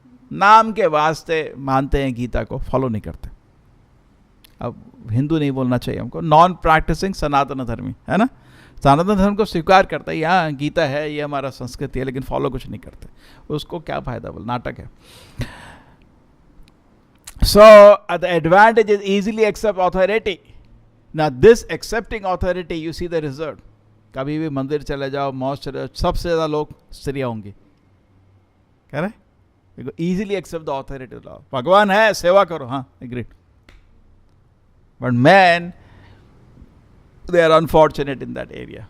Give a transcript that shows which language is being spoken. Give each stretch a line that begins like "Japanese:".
Hindi: नाम के वास्ते मानते हैं गीता को, फॉलो नहीं करते। अब हिंदू नहीं बोलना चाहिए हमको, नॉन प्रैक्टिसिंग सनातन धर्मी, है ना। सनातन धर्म को स्वीकार करता है, यहाँ गीता है, ये हमारा संस्कृति है, लेकिन फॉलो कुछ नहीं करते। उसको क्या फायदा, बोल नाटक है।
English: So the advantage is easily accept authority. Now this accepting authority, you see the result.
Hindi: कभी भी मंदिर चले जाओ, मॉस्क चले जाओ, सबसे ज़्यादा लोग स्त्रियाँ होंगी, कह रहे
English: Easily accept the authority of law.
Hindi: भगवान है, सेवा करो, हाँ
English: Agreed. But man they are unfortunate in that area.